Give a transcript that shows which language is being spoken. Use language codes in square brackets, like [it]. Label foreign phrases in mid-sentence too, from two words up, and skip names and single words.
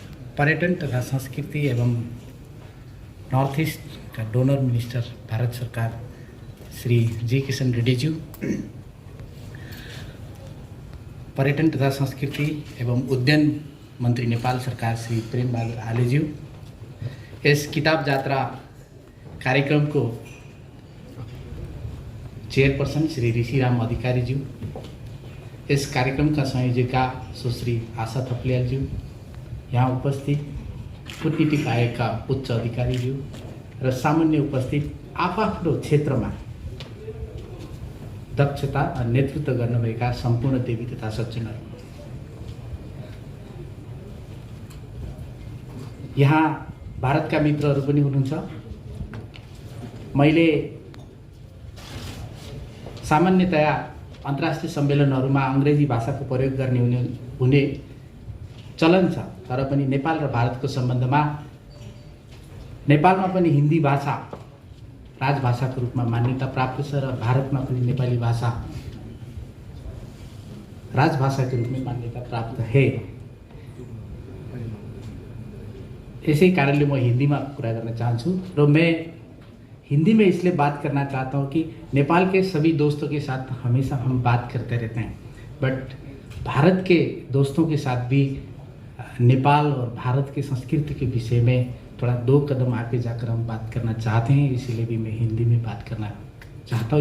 [hi] पर्यटन तथा संस्कृति एवं नॉर्थ ईस्ट का डोनर मिनिस्टर भारत सरकार श्री जी किशन रेड्डी जी, पर्यटन तथा संस्कृति एवं उद्यान मंत्री नेपाल सरकार श्री प्रेम बहादुर आले जी, इस किताब यात्रा कार्यक्रम को [ne] चेयरपर्सन श्री ऋषिराम अधिकारी जी, [hi] इस कार्यक्रम का संयोजिका [ne] सुश्री आशा थपलियाल जी, यहाँ उपस्थित कूटनीतिक आयोगका उच्च अधिकारी जी र सामान्य उपस्थित आफ्नो क्षेत्रमा दक्षता र नेतृत्व गर्नुभएका सम्पूर्ण देवी तथा सज्जनहरू, यहाँ भारतका मित्रहरू पनि हुनुहुन्छ। मैले सामान्यतया अन्तर्राष्ट्रिय सम्मेलनहरूमा अङ्ग्रेजी भाषाको प्रयोग गर्ने हुने चलन छ, तर पनि नेपाल र भारतको सम्बन्धमा नेपालमा पनि हिन्दी भाषा राजभाषाको रूपमा मान्यता प्राप्त छ र भारतमा पनि नेपाली भाषा [hi] राजभाषा के रूप में मान्यता प्राप्त है। इसी [ne] कारणले म [hi] हिंदी में कुरा करना चाहूँ र मैं हिंदी में इसलिए बात करना चाहता हूँ कि नेपाल के सभी दोस्तों के साथ हमेशा हम बात करते रहते हैं, बट भारत के दोस्तों के साथ भी नेपाल और भारत की संस्कृति के विषय में थोड़ा 2 कदम आगे जाकर हम बात करना चाहते हैं, इसीलिए भी मैं हिंदी में बात करना चाहता हूँ।